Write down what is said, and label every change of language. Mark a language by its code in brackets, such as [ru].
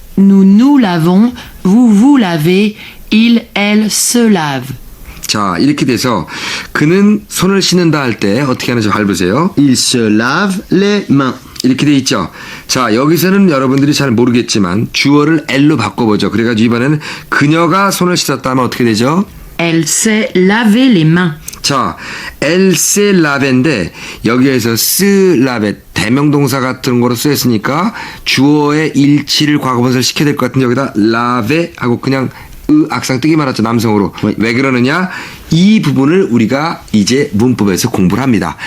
[fr] Nous nous lavons, vous vous lavez, il, elle se lave. [ko] 자, 이렇게 돼서 그는 손을 씻는다 할 때 어떻게 하는지 잘 보세요. [fr] Il se lave les mains. [ko] 이렇게 돼 있죠. 자, 여기서는 여러분들이 잘 모르겠지만 주어를 L로 바꿔보죠. 그래가지고 이번에는 그녀가 손을 씻었다면 어떻게 되죠? [fr] Elle s'est lavé les mains. [ko] 자, elle s'est lavé인데 여기에서 se lavé 대명동사 같은 거로 쓰였으니까 주어의 일치를 과거분사를 시켜야 될 것 같은데 여기다 lavé 하고 그냥 악상 뜨기만 하죠. 남성으로. 왜 그러느냐? 이 부분을 우리가 이제 문법에서 공부를 합니다.